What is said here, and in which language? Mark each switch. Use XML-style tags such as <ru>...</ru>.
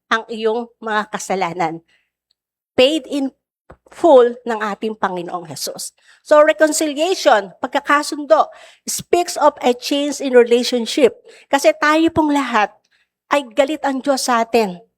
<tl>ang iyong mga kasalanan.</tl> <en>Paid in full</en> <tl>ng ating Panginoong Jesus.</tl> <en>So reconciliation, pagkakasundo, speaks of a change in relationship.</en> <tl>Kasi tayo pong lahat ay galit ang Diyos sa atin.</tl>